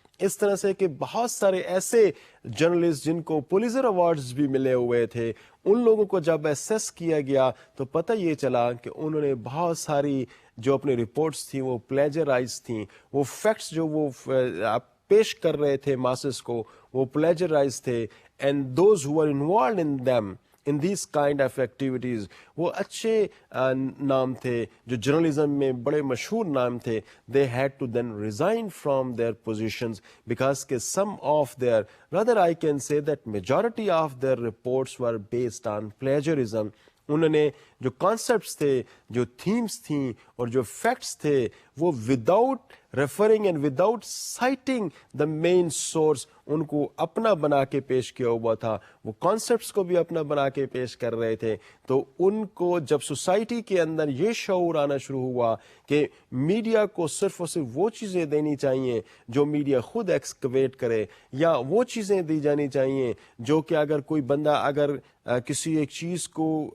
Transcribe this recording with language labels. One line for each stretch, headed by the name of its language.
Urdu: اس طرح سے کہ بہت سارے ایسے جرنلسٹ جن کو پولیزر ایوارڈز بھی ملے ہوئے تھے, ان لوگوں کو جب ایسیس کیا گیا تو پتہ یہ چلا کہ انہوں نے بہت ساری جو اپنی رپورٹس تھیں وہ پلیجرائز تھیں, وہ فیکٹس جو وہ پیش کر رہے تھے ماسز کو وہ پلیجرائز تھے.
English: and those who are involved in them in these kind of activities
Urdu: وہ اچھے نام تھے
English: جو جرنلزم میں بڑے مشہور نام تھے. they had to then resign from their positions because some of their, rather I can say that majority of their reports were based on plagiarism.
Urdu: انہوں نے جو کانسیپٹس تھے, جو تھیمز تھیں اور جو فیکٹس تھے وہ
English: without referring and without citing the main source
Urdu: ان کو اپنا بنا کے پیش کیا ہوا تھا. وہ کانسیپٹس کو بھی اپنا بنا کے پیش کر رہے تھے. تو ان کو جب سوسائٹی کے اندر یہ شعور آنا شروع ہوا کہ میڈیا کو صرف اور صرف وہ چیزیں دینی چاہیے جو میڈیا خود ایکسکویٹ کرے, یا وہ چیزیں دی جانی چاہیے جو کہ اگر کوئی بندہ اگر کسی ایک چیز کو